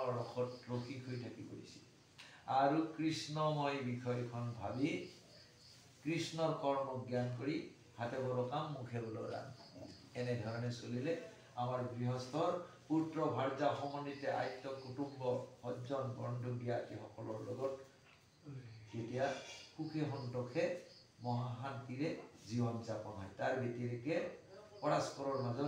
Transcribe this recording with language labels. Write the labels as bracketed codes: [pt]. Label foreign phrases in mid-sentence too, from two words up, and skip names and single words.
[as] দুখত ৰখি হৈ থাকি কৰিছিল আৰু কৃষ্ণময় বিষয়খন ভাবি কৃষ্ণৰ কৰ্ম জ্ঞান কৰি হাতে বড় কাম মুখে বড় ৰাম এনেধৰণে চলিলে আমাৰ গৃহস্থৰ পুত্ৰ ভাৰ্যা সমন্বিতে আত্য কুটুম্ব সজ্জন বন্ধু জ্ঞাতি সকলৰ লগত তেতিয়া সুখে সন্তোষে মহাশান্তিৰে জীৱন যাপন হয় তাৰ ব্যতিৰেকে পৰস্পৰৰ মাজত